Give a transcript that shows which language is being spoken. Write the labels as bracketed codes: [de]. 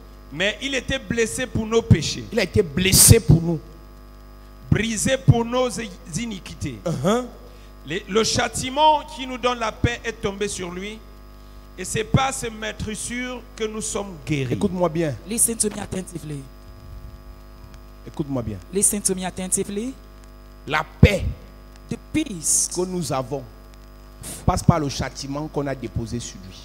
[fr] Mais il était blessé pour nos péchés, Il a été blessé pour nous. brisé pour nos iniquités. Le châtiment qui nous donne la paix est tombé sur lui. Et c'est par ses maîtrissures que nous sommes guéris. Écoute-moi bien. [en] Listen to me attentively. [fr] Écoute-moi bien. [en] Listen to me attentively. [fr] La paix [en] The peace [fr] que nous avons passe par le châtiment qu'on a déposé sur lui.